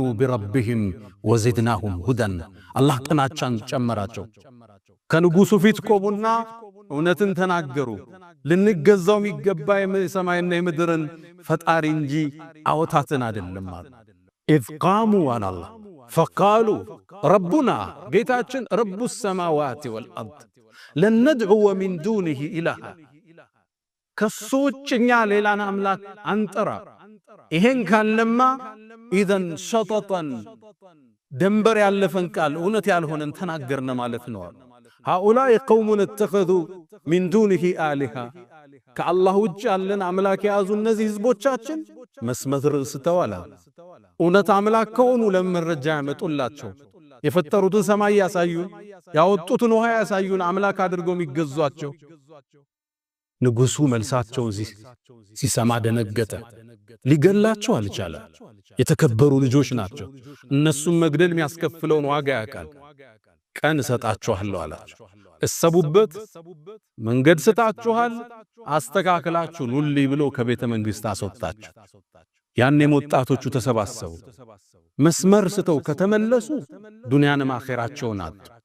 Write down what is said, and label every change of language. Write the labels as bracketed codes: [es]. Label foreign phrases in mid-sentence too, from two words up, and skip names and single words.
[ar] بربهم وزدناهم هدى። [am] አላህ ጥናቻን ጨመራቸው። ከንጉሱ ፊት ቆሙና እውነትን ተናገሩ። ልንገዛው የሚገባ የሰማይና የምድርን ፈጣሪ እንጂ አወታትን አይደለም አሉ። [ar] إذ قاموا [am] አላህ [ar] فقالوا ربنا [am] ጌታችን [ar] رب السماوات والأرض لن ندعو من دونه إلها [am] ከሱ ውጭ እኛ ሌላን አምላክ አንጠራ ይሄን ካለማ [ar] إذا شططا [am] ደንበር ያለፈን ቃል እውነት ያልሆነን ተናገርነ ማለት ነው [ar] هؤلاء قوم اتخذوا من دونه آلهة [am] ከአላህ ውጭ ያለን አምላክ ያዙ እነዚህ ህዝቦቻችን መስመር ስተዋላ እውነት አምላክ ከሆኑ ለመረጃ ያመጡላቸው የፈጠሩትን ሰማይ ያሳዩን ያወጡትን ውሃ ያሳዩን አምላክ አድርገው የሚገዟቸው ንጉሱ መልሳቸውን ሲሰማ ደነገጠ ሊገላቸው አልቻለ የተከበሩ ልጆች ናቸው እነሱም መግደል የሚያስከፍለውን ዋጋ ያውቃል ቀን ሰጣችኋለሁ አላቸው እሰቡበት መንገድ ሰጣችኋል አስተካክላችሁ ኑሊ ብሎ ከቤተ መንግስት አስወጣቸው ያኔም ወጣቶቹ ተሰባሰቡ መስመር ስተው ከተመለሱ ዱንያንም አኺራቸውን አጡ